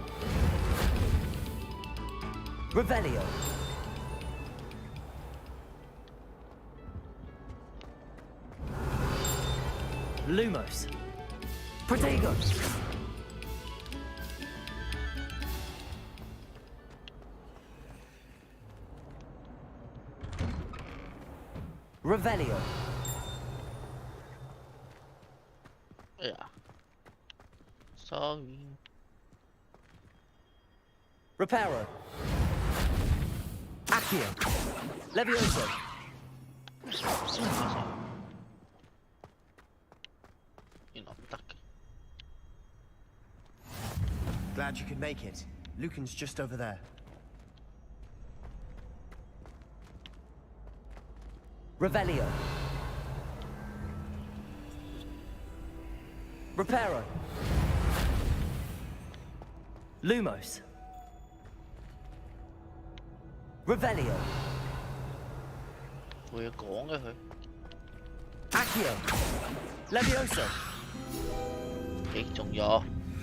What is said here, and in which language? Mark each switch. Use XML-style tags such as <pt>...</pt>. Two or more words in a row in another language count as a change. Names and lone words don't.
<en>Revelio. Lumos. Protego. Revelio. Yeah. Sorry. Reparo. Accio. Levioso. Glad you could make it. Lucan's just over there. Revelio. Reparo. Lumos. Revelio.</en> <vi>Ui, cổ nghe hả?</vi> <en>Accio. Levioso.</en> <vi>Biết trùng vô.</vi>